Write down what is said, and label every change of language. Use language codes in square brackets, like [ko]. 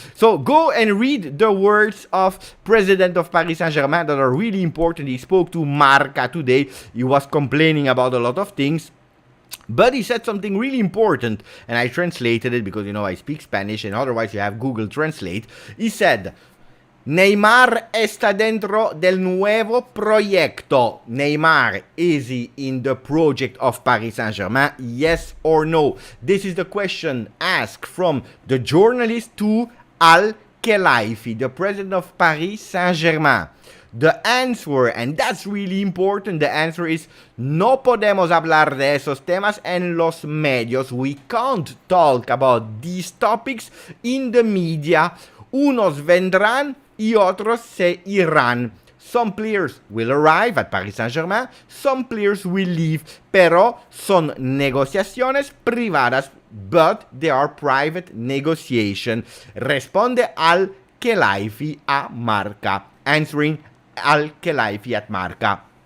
[en] So go and read the words of President of Paris Saint-Germain that are really important. He spoke to Marca today. He was complaining about a lot of things. But he said something really important, and I translated it because, you know, I speak Spanish, and otherwise you have Google Translate. He said, [es] Neymar está dentro del nuevo proyecto. [en] Neymar, is he in the project of Paris Saint-Germain? Yes or no? This is the question asked from the journalist to Al-Khelaifi, the president of Paris Saint-Germain. The answer, and that's really important, the answer is [es] no podemos hablar de esos temas en los medios. [en] We can't talk about these topics in the media. [es] Unos vendrán y otros se irán. [en] Some players will arrive at Paris Saint-Germain, some players will leave, [es] pero son negociaciones privadas, [en] but they are private negotiation. [es] Responde Al-Khelaifi a Marca, [en] answering Al-Khelaifi at Marca.